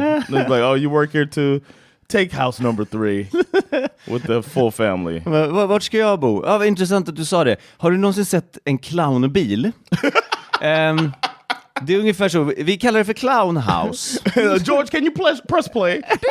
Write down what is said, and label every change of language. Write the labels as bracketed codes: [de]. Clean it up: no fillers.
[en] It's like, oh, you work here too? Take house number 3 with the full family. [sv] Vart ska jag bo? Ja, vad intressant att du sa det. Har du någonsin sett en clownbil? Det är ungefär så. Vi kallar det för [en] clown house. George, can you press play?